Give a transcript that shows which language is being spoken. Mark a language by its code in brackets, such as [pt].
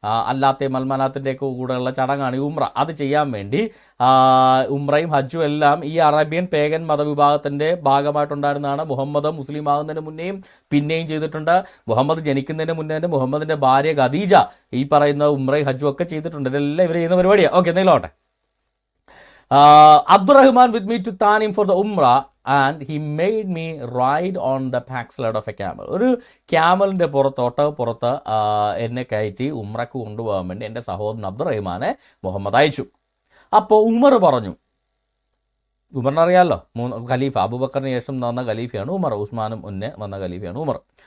[ml] അല്ലാത്ത മൽമനാത്തിൻ്റെ കൂടെയുള്ള ചടങ്ങാണ് ഈ ഉംറ. അത് ചെയ്യാൻ വേണ്ടി ഉംറയും ഹജ്ജും എല്ലാം ഈ അറേബ്യൻ പേഗൻ മതവിഭാഗത്തിൻ്റെ ഭാഗമായിട്ടുണ്ടായിരുന്നതാണ്. മുഹമ്മദ് മുസ്ലിം ആകുന്നതിന് മുന്നേയും പിന്നെയും ചെയ്തിട്ടുണ്ട്. മുഹമ്മദ് ജനിക്കുന്നതിന് മുന്നേ തന്നെ മുഹമ്മദിൻ്റെ ഭാര്യ ഖദീജ ഈ പറയുന്ന ഉംറയും ഹജ്ജും ഒക്കെ ചെയ്തിട്ടുണ്ട്. ഇതെല്ലാം ഇവർ ചെയ്യുന്ന പരിപാടിയാണ്. Okay, എന്തെങ്കിലോട്ടെ. [en] Abdurrahman with me to Tanim for the Umrah and he made me ride on the backside of a camel. [ml] ഒരു ക്യാമലിൻ്റെ പുറത്ത് എന്നെ കയറ്റി ഉംറയ്ക്ക് കൊണ്ടുപോകാൻ വേണ്ടി എൻ്റെ സഹോദരൻ അബ്ദുറഹ്മാനെ മുഹമ്മദ് അയച്ചു. അപ്പോൾ ഉമർ പറഞ്ഞു, ഉമറിനറിയാമല്ലോ, ഖലീഫ അബൂബക്കറിന് ശേഷം വന്ന ഖലീഫയാണ് ഉമർ, ഉസ്മാനും മുന്നേ വന്ന ഖലീഫയാണ് ഉമർ.